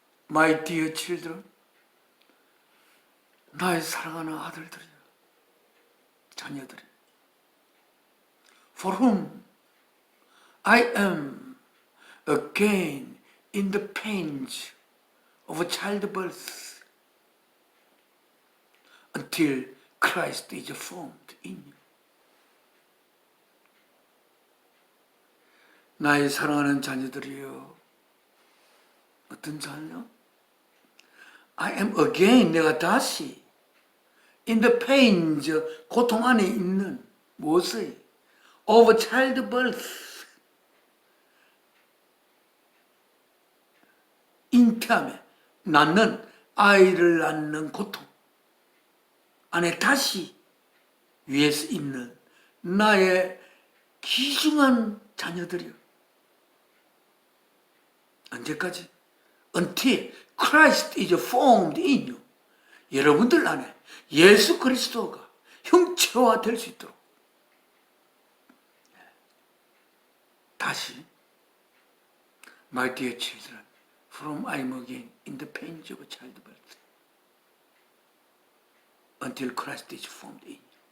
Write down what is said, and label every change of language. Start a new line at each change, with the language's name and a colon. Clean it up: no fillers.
English: My dear children,
Korean: 나의 사랑하는 아들들이여, 자녀들이,
English: for whom I am again in the pains of childbirth until Christ is formed in you.
Korean: 나의 사랑하는 자녀들이여, 어떤 자녀?
English: I am again,
Korean: 내가 다시
English: in the pains,
Korean: 고통 안에 있는 무엇을?
English: of childbirth,
Korean: 잉태함에, 낳는 아이를 낳는 고통 안에 다시 위에서 있는 나의 귀중한 자녀들이요. 언제까지?
English: Until Christ is formed in you.
Korean: 여러분들 안에 예수 그리스도가 형체화 될 수 있도록 다시
English: My dear children, from I am again in the pains of childbirth until Christ is formed in you.